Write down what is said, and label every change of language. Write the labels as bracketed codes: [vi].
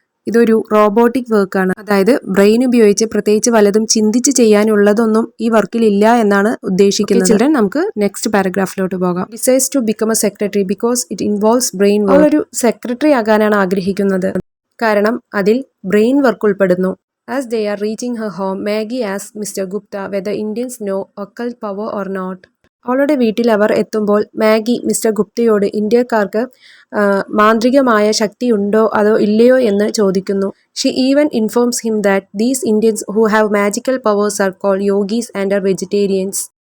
[ml] ഇതൊരു റോബോട്ടിക് വർക്കാണ്. അതായത് ബ്രെയിൻ ഉപയോഗിച്ച് പ്രത്യേകിച്ച് വല്ലതും ചിന്തിച്ച് ചെയ്യാനുള്ളതൊന്നും ഈ വർക്കിൽ ഇല്ല എന്നാണ് ഉദ്ദേശിക്കുന്നത്. ചിൽഡ്രൻ, നമുക്ക് നെക്സ്റ്റ് പാരഗ്രാഫിലോട്ട് പോകാം. [en] Decides to become a secretary because it involves brain work. [ml] ഒരു സെക്രട്ടറി ആകാനാണ് ആഗ്രഹിക്കുന്നത്, കാരണം അതിൽ ബ്രെയിൻ വർക്ക് ഉൾപ്പെടുന്നു. [en] As they are reaching her home, Maggie asks Mr. Gupta whether Indians know occult power or not. [ml] അവളുടെ വീട്ടിൽ അവർ എത്തുമ്പോൾ Maggi mister ഗുപ്തയോട് ഇന്ത്യക്കാർക്ക് മാന്ത്രികമായ ശക്തി ഉണ്ടോ അതോ ഇല്ലയോ എന്ന് ചോദിക്കുന്നു. [en] She even informs him that these Indians who have magical powers are called yogis and are vegetarians.